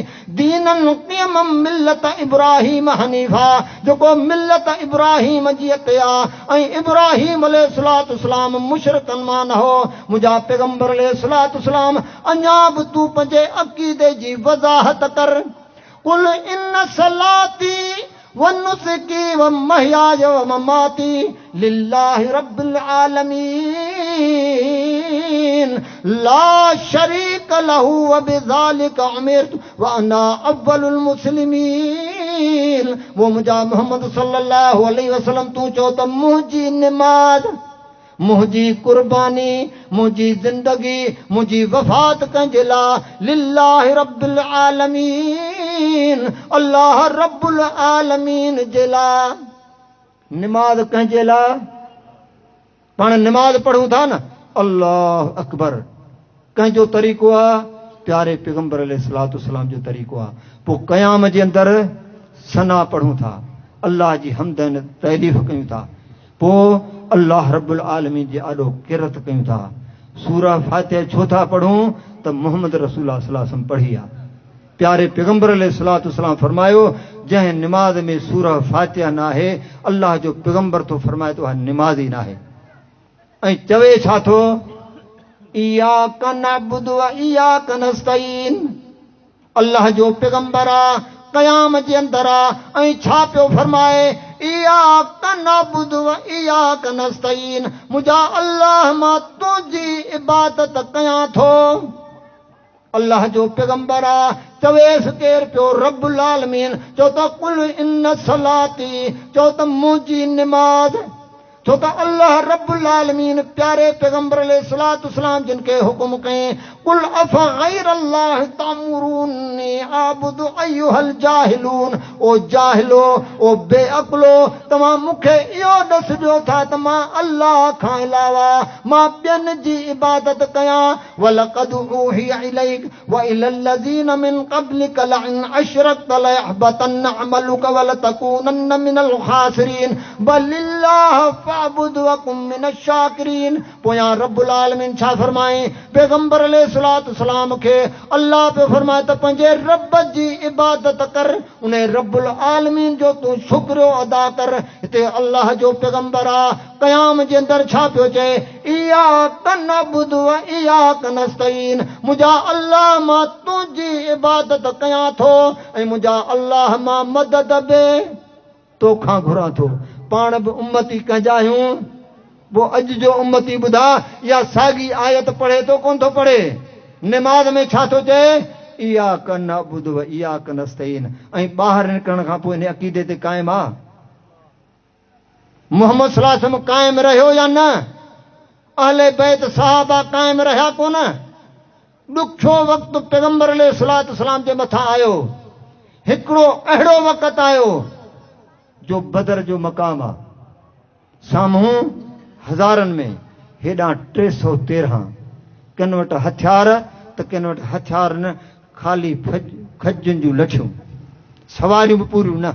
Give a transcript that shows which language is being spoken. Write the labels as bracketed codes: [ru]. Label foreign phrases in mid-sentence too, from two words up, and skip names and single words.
[ar] دينا قيما ملة إبراهيم حنيفا [sd] जेको मिल्लत इब्राहीम जी अतिया ऐं इब्राहीम अलैहिस्सलातु सलाम मुशरिकन मां न हो मुंहिंजा पैगंबर अलैहिस्सलातु सलाम अञा बि तू पंहिंजे अक़ीदे जी वज़ाहत कर [ar] قل إن صلاتي ونسكي ومحياي ومماتي لله رب العالمين لا شريك له وبذلك أمرت وأنا أول المسلمين. [sd] वो मुझा मोहम्मद [ar] صلى الله عليه وسلم [sd] तू चो त मुंहिंजी निमाज़ मुंहिंजी कुर्बानी मुंहिंजी ज़िंदगी मुंहिंजी वफ़ात कंहिंजे लाइ [ar] لله رب العالمين [sd] अल्लाह रब्बुल आलमीन जे लाइ निमाज़ कंहिंजे लाइ पाण निमाज़ पढ़ूं था न [ar] الله أكبر [sd] कंहिंजो तरीक़ो आहे प्यारे पैगंबर [ar] عليه الصلاة السلام [sd] जो तरीक़ो आहे पोइ क़याम जे अंदरि सना पढ़ूं था अल्लाह जी हमद ऐं तहरीफ़ कयूं था पोइ अल्लाह रब्बुल आलमीन जे आॾो किरत कयूं था सूरह फातिहा छो था पढ़ूं त [ar] محمد رسول الله صلى الله عليه وسلم [sd] पढ़ी आहे प्यारे पैगंबर [ar] عليه الصلاة السلام [sd] फरमायो जंहिं निमाज़ में सूरह फातिहा न आहे अल्लाह जो पैगंबर तो फरमाए तो निमाज़ ई न आहे ऐं चवे छा थो [ar] إياك نعبد وإياك نستعين [sd] अल्लाह जो पैगंबर आहे क़याम जे अंदरि आहे ऐं छा पियो फरमाए [ar] إياك نعبد وإياك نستعين [sd] मुंहिंजा अल्लाह मां तुंहिंजी इबादत कयां थो अल्लाह जो पैगंबर आहे चवेसि केरु पियो रब्बुल आलमीन चओ त [ar] قل إن صلاتي [sd] चओ त मुंहिंजी निमाज़ छो त अल्लाह रब्बुल आलमीन प्यारे पैगंबर [ar] عليه الصلاة السلام [sd] जिन खे हुकुम कई कुल [ar] أفغير الله تأمروني أعبد أيها الجاهلون [sd] ओ जाहिलो ओ बेअक़लो तव्हां मूंखे इहो ॾसिजो था त मां अल्लाह खां अलावा मां ॿियनि जी इबादत कयां [ar] ولقد أوحي إليك وإلى الذين من قبلك لئن أشركت ليحبطن عملك ولتكونن من الخاسرين بل الله فاعبد وكن من الشاكرين. [sd] पोयां रब्बुल आलमीन छा फरमाए पैगंबर [ar] عليه الصلاة السلام [sd] खे अल्लाह पे फरमाए त पंहिंजे रब जी इबादत कर उन रब्बुल आलमीन जो तूं शुक्र अदा कर। हिते अल्लाह जो पैगंबर आहे क़याम जे अंदरि छा पियो चए [ar] إياك نعبد وإياك نستعين [sd] मुंहिंजा अल्लाह मां तुंहिंजी इबादत कयां थो ऐं मुंहिंजा अल्लाह मां मदद बि तोखां घुरां थो। पाण बि उम्मती कंहिंजा आहियूं वो अॼु जो उम्मती ॿुधा या साॻी आयत पढ़े थो कोन थो पढ़े निमाज़ में छा थो चए [ar] إياك نعبد وإياك نستعين [sd] ऐं ॿाहिरि निकिरण खां पोइ इन अक़ीदे ते क़ाइम आहे मोहम्मद [ar] صلى الله عليه وسلم [sd] क़ाइम रहियो या न अहले बैत सहाबा क़ाइम रहिया कोन ॾुखियो वक़्तु पैगंबर [ar] عليه الصلاة والسلام [sd] जे मथां आयो हिकिड़ो अहिड़ो वक़्तु आयो जो बदर जो मक़ाम आहे साम्हूं हज़ारनि में हेॾां 313 किन वटि हथियार त किन वटि हथियार न, ख़ाली खजनि जूं लठियूं, सवारियूं बि पूरियूं न।